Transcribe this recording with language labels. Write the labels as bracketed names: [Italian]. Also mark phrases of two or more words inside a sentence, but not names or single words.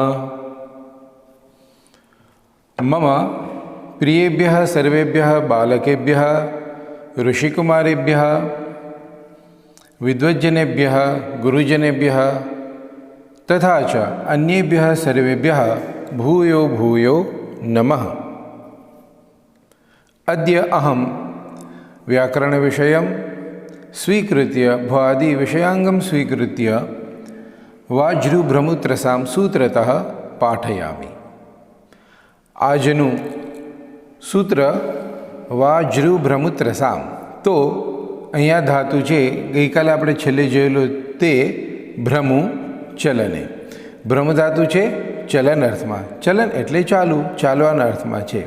[Sanskrit] मम प्रियेभ्यः सर्वेभ्यः बालकेभ्यः, ऋषिकुमारेभ्यः, विद्वज्जनेभ्यः, गुरुजनेभ्यः तथा च अन्येभ्यः सर्वेभ्यः भूयो भूयो नमः। अद्य अहं व्याकरणविषयं स्वीकृत्य भवादिविषयाङ्गं स्वीकृत्य वाज्रुभ्रमुत्रसां सूत्रतः पाठयामि। [Gujarati] આજનું સૂત્ર વાજ્રુભ્રમુત્રસામ। તો અહીંયા ધાતુ છે, ગઈકાલે આપણે છેલ્લે જોયેલું તે [Sanskrit] भ्रमु चलने। [Gujarati] ભ્રમ ધાતુ છે ચલન અર્થમાં, ચલન એટલે ચાલુ, ચાલવાના અર્થમાં છે।